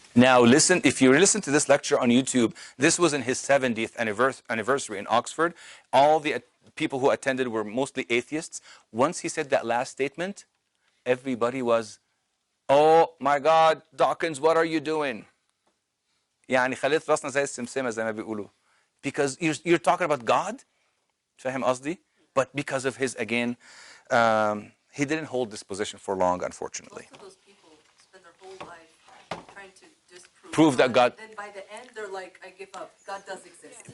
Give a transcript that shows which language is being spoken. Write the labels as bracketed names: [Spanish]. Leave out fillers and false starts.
[English] Now listen, if you listen to this lecture on YouTube, this was in his 70th anniversary in Oxford. All the people who attended were mostly atheists. Once he said that last statement, everybody was, oh my God, Dawkins, what are you doing? [Arabic] يعني خليت راسنا زي السمسمة زي ما بيقولوا. [English] Because you're talking about God, [Arabic] فاهم قصدي? [English] But because of his, again, he didn't hold this position for long, unfortunately. Most of those people spend their whole life trying to disprove Prove that God. Then by the end, they're like, I give up. God does exist.